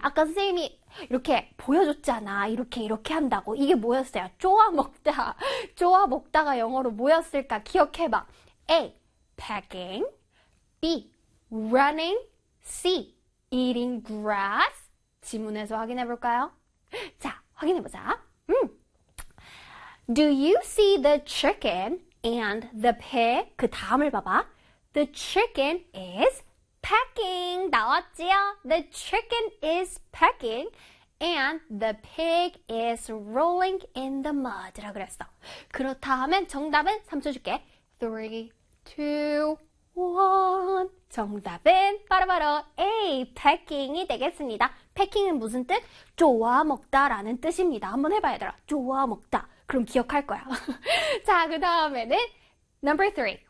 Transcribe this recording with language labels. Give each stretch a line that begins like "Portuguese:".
Korean: 아까 선생님이 이렇게 보여줬잖아. 이렇게, 이렇게 한다고. 이게 뭐였어요? 쪼아먹다. 쪼아먹다가 영어로 뭐였을까? 기억해봐.
English: A. Pecking. B. Running. C. Eating grass.
Korean: 지문에서 확인해볼까요? 자, 확인해보자.
English: Do you see the chicken and the pig?
Korean: 그 다음을 봐봐.
English: The chicken is pecking.
Korean: 나왔지요?
English: The chicken is pecking and the pig is rolling in the mud.
Korean: 라 그랬어. 그렇다면 정답은 3초 줄게. 3, 2, 1. 정답은 바로바로 A. pecking이 되겠습니다. pecking은 무슨 뜻? 좋아 먹다라는 뜻입니다. 한번 해봐야 되라. 좋아 먹다. 그럼 기억할 거야. 자, 그 다음에는
English: Number 3.